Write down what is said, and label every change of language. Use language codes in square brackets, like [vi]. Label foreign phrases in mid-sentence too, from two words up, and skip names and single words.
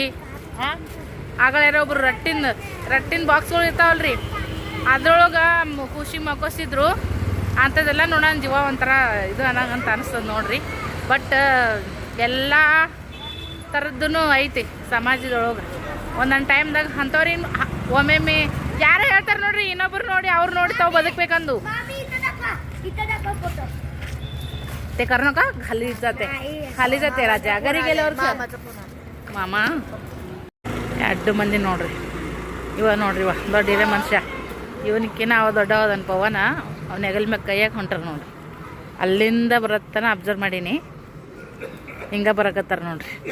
[kn] ಆಗಳಾರ ಒಬ್ರು ರಟ್ಟಿನ ಬಾಕ್ಸ್ಗಳು ಇರ್ತಾವಲ್ರಿ, ಅದ್ರೊಳಗೆ ಖುಷಿ ಮಕ್ಕೋಸಿದ್ರು. ಅಂಥದ್ದೆಲ್ಲ ನೋಡೋಣ ಜೀವ ಒಂಥರ ಇದು ಅನ್ನಂಗಂತ ಅನಿಸ್ತದೆ ನೋಡ್ರಿ. ಬಟ್ ಎಲ್ಲ ಥರದ್ದು ಐತಿ ಸಮಾಜದೊಳಗೆ. ಒಂದೊಂದು ಟೈಮ್ದಾಗ ಅಂಥವ್ರಿ ಒಮ್ಮೊಮ್ಮೆ ಯಾರು ಹೇಳ್ತಾರೆ ನೋಡ್ರಿ, ಇನ್ನೊಬ್ರು ನೋಡಿ ಅವ್ರು ನೋಡಿ ತಾವು ಬದುಕಬೇಕಂದು. [mr] ते करू नका, खाली जाते राजा घरी गेल्यावर ಮಾಮ. [kn] ಎರಡು ಮಂದಿ ನೋಡ್ರಿ. ಇವ ನೋಡ್ರಿ ದೊಡ್ಡ ಮನುಷ್ಯ. ಇವನಕ್ಕಿನ್ನ ಅವ ದೊಡ್ಡವದನ್ ಪವನ. ಅವ್ನ ಹೆಗಲ್ ಮ್ಯಾಗ ಕೈಯಾಗ ಹೊಂಟಾರ ನೋಡ್ರಿ. ಅಲ್ಲಿಂದ ಬರತ್ತನ ಅಬ್ಸರ್ವ್ ಮಾಡೀನಿ. ಹಿಂಗ ಬರಕತ್ತಾರ ನೋಡ್ರಿ.